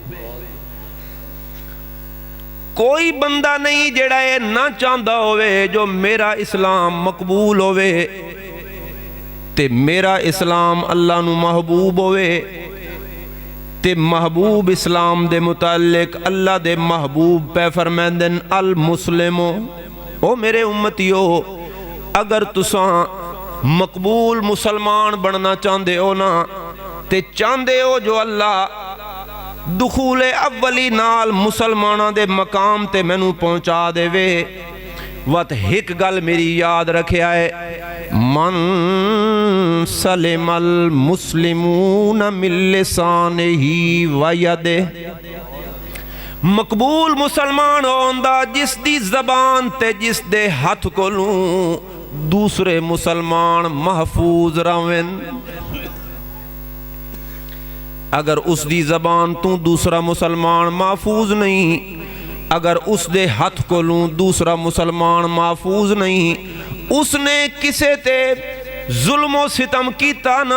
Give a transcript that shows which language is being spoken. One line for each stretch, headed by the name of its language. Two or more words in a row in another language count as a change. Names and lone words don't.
Saraiki: کوئی بندہ نہیں جڑا یہ نہ چاہتا ہوئے جو میرا اسلام مقبول ہوئے تے میرا اسلام اللہ نو محبوب ہوئے تے محبوب اسلام دے متعلق اللہ دے محبوب پہ فرمیندن المسلمو، او میرے امتیو اگر تساں مقبول مسلمان بننا چاہندے ہو نا تے چاہندے ہو جو اللہ دخول اولی نال مسلمانہ دے مقام تے میں نو پہنچا دے وے وقت ایک گل میری یاد رکھے آئے،
Arabic: من سلم المسلمون من لسانہی و یدہ،
Saraiki: مقبول مسلمان ہوندہ جس دی زبان تے جس دے ہاتھ کو لوں دوسرے مسلمان محفوظ روین۔ اگر اس دی زبان تو دوسرا مسلمان محفوظ نہیں، اگر اس دے ہاتھ کو لوں دوسرا مسلمان محفوظ نہیں، اس نے کسے تے ظلم و ستم کیتا نا،